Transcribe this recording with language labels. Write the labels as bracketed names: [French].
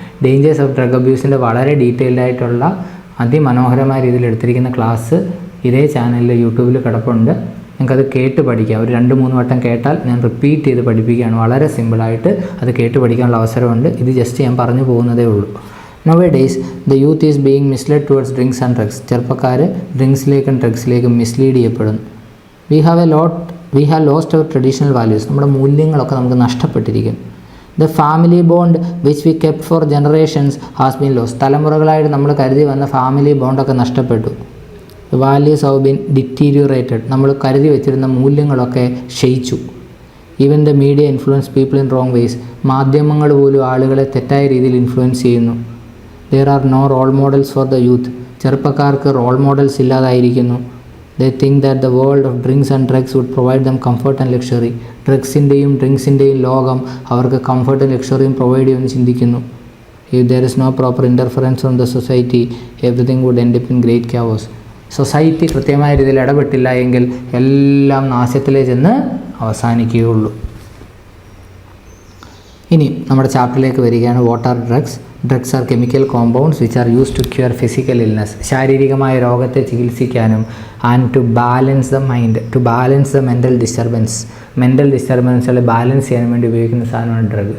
[Malayalam] Dangers of drug അബ്യൂസിൻ്റെ വളരെ detailed ആയിട്ടുള്ള അതിമനോഹരമായ രീതിയിൽ എടുത്തിരിക്കുന്ന ക്ലാസ് ഇതേ ചാനലിൽ യൂട്യൂബിൽ കിടപ്പുണ്ട്. നിങ്ങൾക്കത് കേട്ട് പഠിക്കാം. ഒരു 2-3 വട്ടം കേട്ടാൽ ഞാൻ റിപ്പീറ്റ് ചെയ്ത് പഠിപ്പിക്കുകയാണ്. വളരെ സിമ്പിളായിട്ട് അത് കേട്ട് പഠിക്കാനുള്ള അവസരമുണ്ട്. ഇത് ജസ്റ്റ് ഞാൻ പറഞ്ഞു പോകുന്നതേ ഉള്ളൂ. [English] Nowadays, the youth is being misled towards drinks and drugs. [Malayalam] ചെറുപ്പക്കാർ ഡ്രിങ്ക്സിലേക്കും ഡ്രഗ്സിലേക്കും മിസ്ലീഡ് ചെയ്യപ്പെടുന്നു. [English] We have lost our traditional values. [Malayalam] നമ്മുടെ മൂല്യങ്ങളൊക്കെ നമുക്ക് നഷ്ടപ്പെട്ടിരിക്കും. [English] The family bond which we kept for generations has been lost. [Malayalam] തലമുറകളായിട്ട് നമ്മൾ കരുതി വന്ന ഫാമിലി ബോണ്ടൊക്കെ നഷ്ടപ്പെട്ടു. [English] The values have been deteriorated. [Malayalam] നമ്മൾ കരുതി വെച്ചിരുന്ന മൂല്യങ്ങളൊക്കെ ക്ഷയിച്ചു. [English] Even the media influence people in wrong ways. [Malayalam] മാധ്യമങ്ങൾ പോലും ആളുകളെ തെറ്റായ രീതിയിൽ ഇൻഫ്ലുവൻസ് ചെയ്യുന്നു. [English] There are no role models for the youth. [Malayalam] ചെറുപ്പക്കാർക്ക് role models ഇല്ലാതായിരിക്കുന്നു. [English] They think that the world of drinks and drugs would provide them comfort and luxury. [Malayalam] ഡ്രഗ്സിൻ്റെയും ഡ്രിങ്ക്സിൻ്റെയും ലോകം അവർക്ക് കംഫർട്ടും ലക്ഷറിയും provide ചെയ്യുമെന്ന് ചിന്തിക്കുന്നു. [English] If there is no proper interference from the society, everything would end up in great chaos. [Malayalam] Society കൃത്യമായ രീതിയിൽ ഇടപെട്ടില്ല എങ്കിൽ എല്ലാം നാശത്തിലേ ചെന്ന് അവസാനിക്കുകയുള്ളൂ. ഇനി നമ്മുടെ ചാപ്റ്ററിലേക്ക് വരികയാണ്. [English] What are drugs? Drugs are chemical compounds which are use to cure physical illness. [Malayalam] ശാരീരികമായ രോഗത്തെ ചികിത്സിക്കാനും [English] and to balance the mind, to balance the mental [Malayalam] ഡിസ്റ്റർബൻസുകളെ balance ചെയ്യാൻ വേണ്ടി ഉപയോഗിക്കുന്ന സാധനമാണ് ഡ്രഗ്.